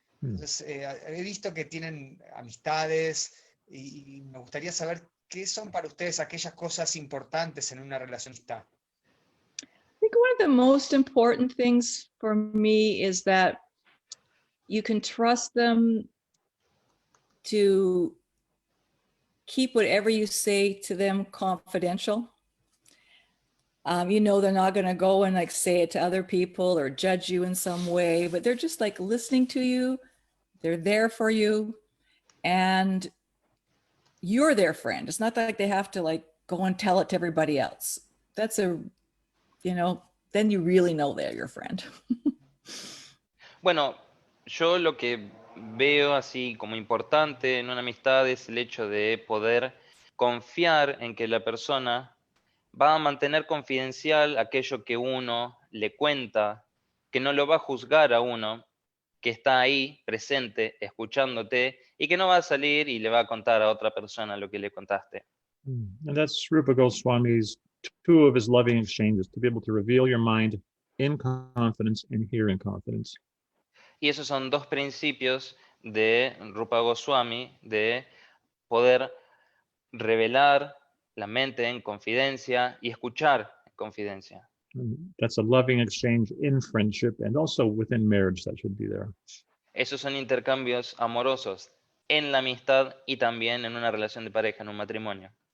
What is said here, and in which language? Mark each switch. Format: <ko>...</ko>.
<es>Entonces, he visto que tienen amistades y me gustaría saber qué son para ustedes aquellas cosas importantes en una relación.</es> <en>I think one of the most important things for me is that you can trust them to keep whatever you say to them confidential. You know, they're not going to go and like say it to other people or judge you in some way, but they're just like listening to you. They're there for you and you're their friend. It's not like they have to like go and tell it to everybody else. That's then you really know they're your friend.</en> <es>Bueno, yo lo que veo así como importante en una amistad es el hecho de poder confiar en que la persona va a mantener confidencial aquello que uno le cuenta, que no lo va a juzgar a uno que está ahí, presente, escuchándote, y que no va a salir y le va a contar a otra persona lo que le contaste.</es> <en>And that's Rupa Goswami's two of his loving exchanges, to be able to reveal your mind in confidence and hear in confidence.</en> <es>Y esos son dos principios de Rupa Goswami, de poder revelar la mente en confidencia y escuchar en confidencia.</es> <en>And that's a loving exchange in friendship and also within marriage that should be there.</en> <es>Esos son intercambios amorosos en la amistad y también en una relación de pareja, en un matrimonio.</es>